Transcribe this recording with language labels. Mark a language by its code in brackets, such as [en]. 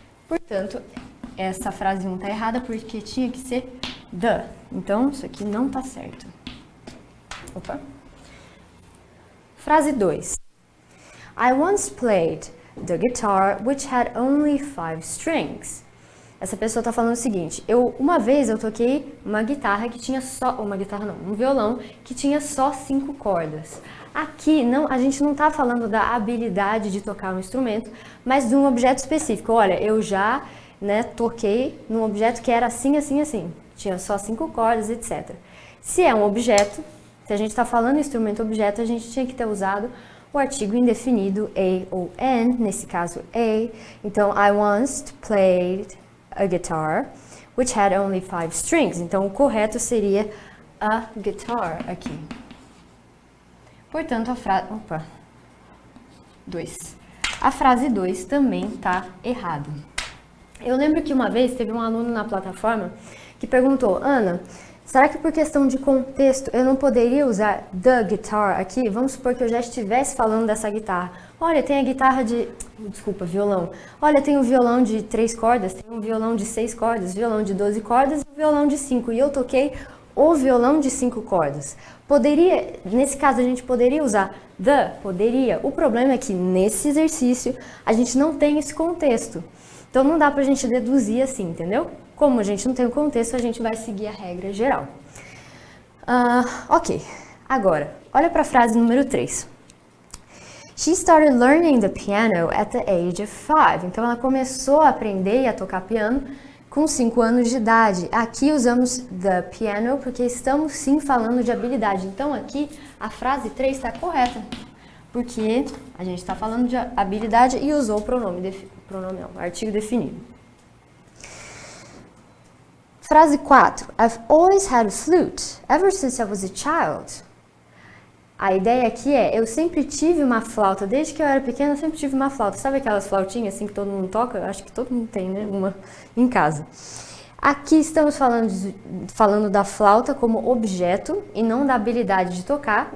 [pt] Portanto, essa frase 1 está errada porque tinha que ser the. Então, isso aqui não está certo. Opa. Frase 2. [en] I once played the guitar which had only 5 strings. [pt] Essa pessoa está falando o seguinte, uma vez eu toquei uma guitarra que tinha um violão que tinha só 5 cordas. Aqui, a gente não está falando da habilidade de tocar um instrumento, mas de um objeto específico. Olha, eu já toquei num objeto que era assim, assim, assim. Tinha só 5 cordas, etc. Se é um objeto, se a gente está falando em instrumento objeto, a gente tinha que ter usado o artigo indefinido a ou an, nesse caso a. [en] Então, I once played a guitar, which had only 5 strings. [pt] Então, o correto seria [en] a guitar [pt] aqui. Portanto, a frase... Opa! 2. A frase 2 também está errada. Eu lembro que uma vez teve um aluno na plataforma que perguntou, Ana, será que por questão de contexto eu não poderia usar the guitar aqui? Vamos supor que eu já estivesse falando dessa guitarra. Olha, tem a guitarra violão. Olha, tem um violão de 3 cordas, tem um violão de 6 cordas, violão de 12 cordas e um violão de 5. E eu toquei o violão de 5 cordas. Nesse caso, a gente poderia usar the? Poderia. O problema é que nesse exercício a gente não tem esse contexto. Então não dá pra gente deduzir assim, entendeu? Como a gente não tem o contexto, a gente vai seguir a regra geral. Ok. Agora, olha para a frase número 3. [en] She started learning the piano at the age of 5. [pt] Então, ela começou a aprender a tocar piano com 5 anos de idade. Aqui usamos the piano porque estamos sim falando de habilidade. Então, aqui a frase 3 está correta, porque a gente está falando de habilidade e usou o artigo definido. Frase 4. [en] I've always had a flute ever since I was a child. [pt] A ideia aqui é, eu sempre tive uma flauta, desde que eu era pequena eu sempre tive uma flauta. Sabe aquelas flautinhas assim que todo mundo toca? Acho que todo mundo tem, né? Uma em casa. Aqui estamos falando da flauta como objeto e não da habilidade de tocar.